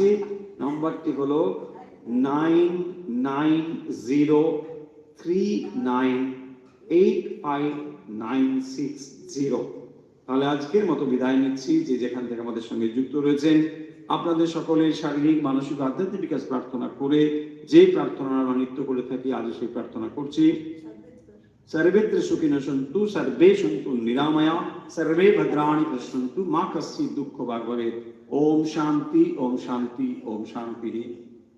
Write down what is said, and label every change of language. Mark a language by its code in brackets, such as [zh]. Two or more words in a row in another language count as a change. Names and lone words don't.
[bn] নাম্বারটি হলো 9903985960। তাহলে আজকের মতো বিদায় নিচ্ছি। যে যেখান থেকে আমাদের সঙ্গে যুক্ত রয়েছেন আপনাদের সকলের শারীরিক মানসিক আধ্যাত্মিক বিকাশ প্রার্থনা করে যে প্রার্থনা আমরা নিত্য করে থাকি আজও সেই প্রার্থনা করছি। [sa] सर्वेत्र सुखिनः सन्तु सर्वे सन्तु निरामया सर्वे भद्राणि पश्यन्तु मा कश्चित् दुःखभाग् भवेत्। ओम शांति ओम शांति ओम शांति।